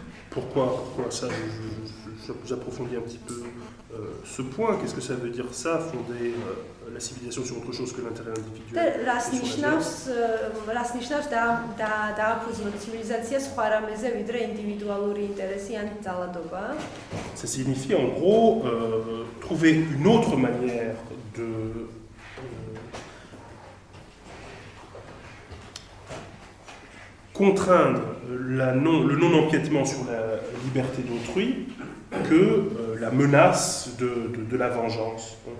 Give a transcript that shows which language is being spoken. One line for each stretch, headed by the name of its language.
French: Pourquoi ça j'approfondis un petit peu ce point. Qu'est-ce que ça veut dire ça, fonder la civilisation sur autre chose que l'intérêt individuel?
Georgian: რას ნიშნავს დააფუძნოს ცივილიზაცია სხვა რამეზე ვიდრე ინდივიდუალური ინტერესი ან ძალადობა?
French: Ça signifie en gros trouver une autre manière de contraindre le non-empiètement sur la liberté d'autrui que la menace de la vengeance.